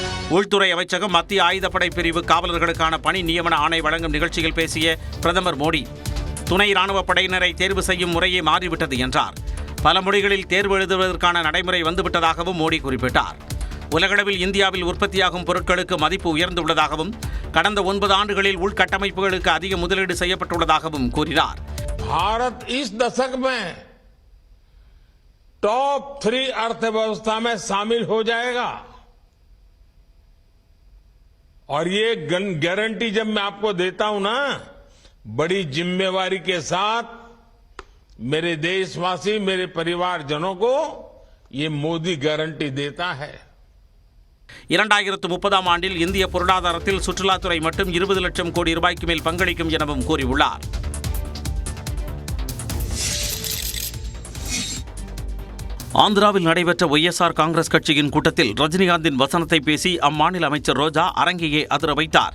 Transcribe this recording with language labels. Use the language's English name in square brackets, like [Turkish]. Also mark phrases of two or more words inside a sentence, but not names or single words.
[Tamil] உள்துறை அமைச்சகம் மத்திய ஆயுதப்படை பிரிவு காவலர்களுக்கான பணி நியமன ஆணை வழங்கும் நிகழ்ச்சியில் பேசிய பிரதமர் மோடி, துணை ராணுவ படையினரை தேர்வு செய்யும் முறையே மாறிவிட்டது என்றார். பல மொழிகளில் தேர்வு எழுதுவதற்கான நடைமுறை வந்துவிட்டதாகவும் மோடி குறிப்பிட்டார். உலகளவில் இந்தியாவில் உற்பத்தியாகும் பொருட்களுக்கு மதிப்பு உயர்ந்துள்ளதாகவும் கடந்த 9 ஆண்டுகளில் உள்கட்டமைப்புகளுக்கு அதிக முதலீடு செய்யப்பட்டுள்ளதாகவும் கூறினார். [Hindi] भारत इस दशक में टॉप 3 अर्थव्यवस्था में शामिल हो जाएगा और ये गारंटी जब मैं आपको देता हूं ना, बड़ी जिम्मेवारी के साथ मेरे देशवासी, मेरे परिवारजनों को ये मोदी गारंटी देता है. [Tamil] 2030ஆம் ஆண்டில் இந்திய பொருளாதாரத்தில் சுற்றுலாத்துறை மட்டும் 20 லட்சம் கோடி ரூபாய்க்கு மேல் பங்களிக்கும் எனவும் கூறியுள்ளார். ஆந்திராவில் நடைபெற்ற ஒய்எஸ்ஆர் காங்கிரஸ் கட்சியின் கூட்டத்தில் ரஜினிகாந்தின் வசனத்தை பேசி அம்மாநில அமைச்சர் ரோஜா அரங்கையே அதிர வைத்தார்.